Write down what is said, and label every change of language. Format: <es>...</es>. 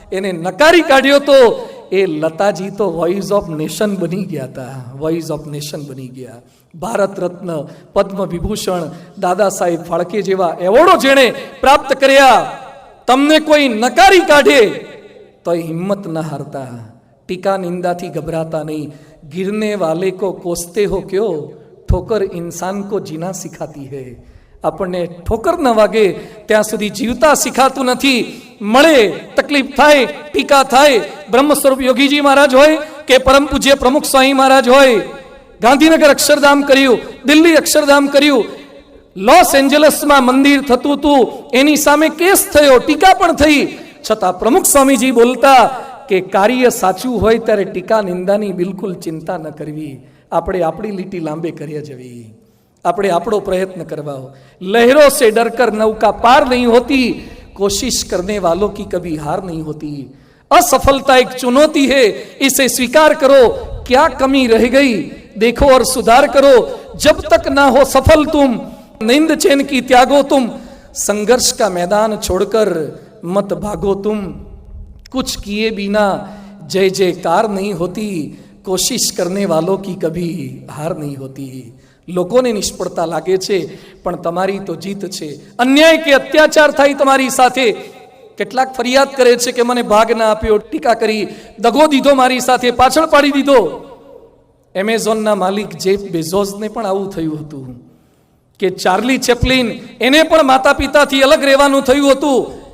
<gu>એને નકારી કાઢ્યો તો એ લતાજી તો વોઇસ ઓફ નેશન બની ગયા હતા, વોઇસ ઓફ નેશન બની ગયા. ભારત રત્ન, પદ્મ વિભૂષણ, દાદા સાહેબ ફાળકે જેવા એવોર્ડો જેણે પ્રાપ્ત કર્યા. તમને કોઈ નકારી કાઢે તો હિંમત ન હારતા, ટીકા નિંદાથી ગભરાતા નહીં.</gu> <hi>गिरने वाले को कोसते हो क्यों, ठोकर इंसान को जीना सिखाती है.</hi> <gu>આપણને ઠોકર ન વાગે ત્યાં સુધી જીવતા શીખાતું નથી. મળે તકલીફ થાય, ટીકા થાય. બ્રહ્મ સ્વરૂપ યોગીજી મહારાજ હોય કે પરમ પૂજ્ય પ્રમુખ સ્વામી મહારાજ હોય, ગાંધીનગર અક્ષરધામ કર્યું, દિલ્હી અક્ષરધામ કર્યું, લોસ એન્જલસમાં મંદિર થતું હતું, એની સામે કેસ થયો, ટીકા પણ થઈ. છતાં પ્રમુખ સ્વામીજી બોલતા કે કાર્ય સાચું હોય ત્યારે ટીકા નિંદાની બિલકુલ ચિંતા ન કરવી. આપણે આપણી લીટી લાંબે કરી જવી, આપણે આપણો પ્રયત્ન કરવા.</gu> <hi>લહેરો સે ડરકર નૌકા પાર નહીં હોતી, कोशिश करने वालों की कभी हार नहीं होती. असफलता एक चुनौती है, इसे स्वीकार करो. क्या कमी रह गई देखो और सुधार करो. जब तक ना हो सफल तुम, नींद चैन की त्यागो तुम. संघर्ष का मैदान छोड़कर मत भागो तुम. कुछ किए बिना जय जयकार नहीं होती. कोशिश करने वालों की कभी हार नहीं होती.</hi> <gu>લોકોને નિષ્ફળતા લાગે છે પણ તમારી તો જીત છે. અન્યાય કે અત્યાચાર થાય તમારી સાથે, કેટલાક ફરિયાદ કરે છે કે મને ભાગ ના આપ્યો, ટીકા કરી, દગો દીધો મારી સાથે, પાછળ પાડી દીધો. એમેઝોનના માલિક જેફ બેઝોસને પણ આવું થયું હતું કે ચાર્લી ચેપ્લિન, એને પણ માતા પિતાથી અલગ રહેવાનું થયું હતું.</gu>